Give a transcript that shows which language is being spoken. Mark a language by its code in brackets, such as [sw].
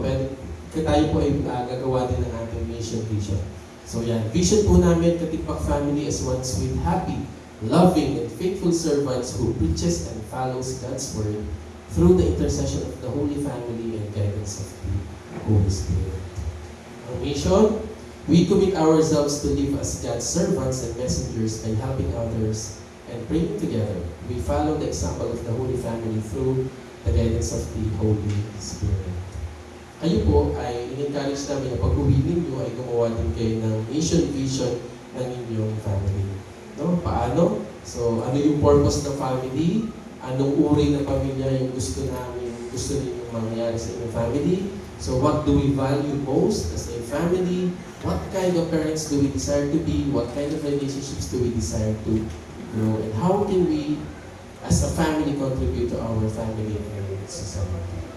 [tl] Pero tayo po ay gagawa din ng ating mission vision. So yan. [en] Vision [tl] po namin, [en] Katipak Family as one sweet, happy, loving, and faithful servants who preaches and follows God's word through the intercession of the Holy Family and guidance of the Holy Spirit. Ang mission, we commit ourselves to live as God's servants and messengers by helping others and praying together. We follow the example of the Holy Family through the guidance of the Holy Spirit. [tl] Kayo po ay in-encourage namin na pag-uwi ninyo ay gumawa din kayo ng mission vision ng inyong family. No? Paano? So, ano yung purpose ng family? Anong uri ng pamilya yung gusto ninyong mangyari sa inyong family? [en] So, what do we value most as a family? What kind of parents do we desire to be? What kind of relationships do we desire to grow? And how can we, as a family, contribute to our family and society?